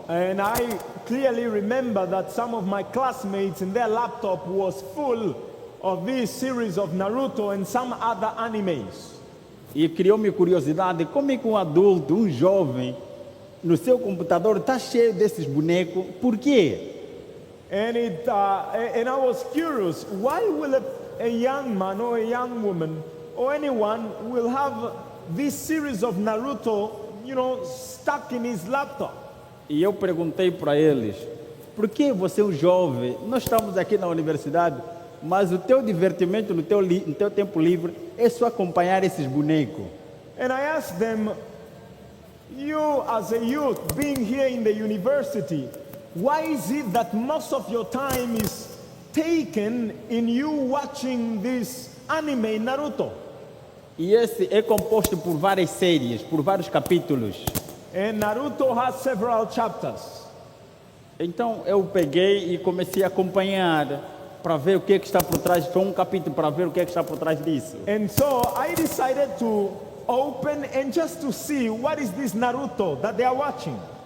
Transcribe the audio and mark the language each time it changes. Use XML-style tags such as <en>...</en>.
<en>And I clearly remember that some of my classmates in their laptop was full of this series of Naruto and some other animes.</en> <pt>E criou-me curiosidade, como é que um adulto, um jovem, no seu computador está cheio desses bonecos? Por quê?</pt> <en>And I was curious, why will a young man or a young woman or anyone will have this series of Naruto, stuck in his laptop?</en> <pt>E eu perguntei para eles, por que você é um jovem? Nós estamos aqui na universidade, mas o teu divertimento no teu tempo livre é só acompanhar esses bonecos.</pt> <en>And I asked them, you as a youth being here in the university, why is it that most of your time is taken in you watching this anime Naruto?</en> <pt>E esse é composto por várias séries, por vários capítulos.</pt> <en>And Naruto has several chapters.</en> <pt>Então eu peguei e comecei a acompanhar para ver o que está por trás. Foi um capítulo para ver o que está por trás disso.</pt> <en>And so I decided to open and just to see what is this Naruto that they are watching.</en>